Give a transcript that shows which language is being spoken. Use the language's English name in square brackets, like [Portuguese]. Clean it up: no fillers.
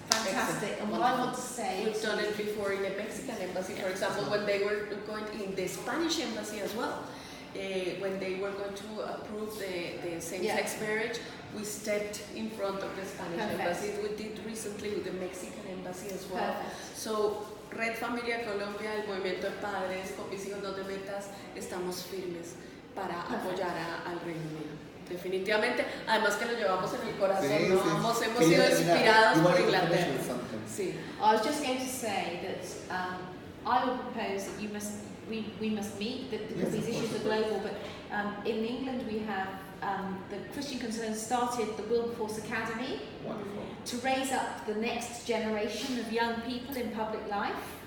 [English] Fantastic. And what I want to say We've is done it before in the Mexican embassy, for example, when they were going in the Spanish embassy as well. When they were going to approve the same-sex marriage, we stepped in front of the Spanish embassy. We did recently with the Mexican embassy as well. [Spanish] So, Red Familia Colombia, el movimiento de padres, con mis hijos no te metas, estamos firmes para apoyar al Reino Unido. Definitivamente, además que lo llevamos en el corazón, Sí, ¿no? sí. Hemos sido inspirados por Inglaterra. [English] Finish with something. [Spanish] Sí. [English] I was just going to say that I will propose that we must meet because these issues are global. But in England we have the Christian Concerns started the Wilberforce Academy Wonderful. to raise up the next generation of young people in public life.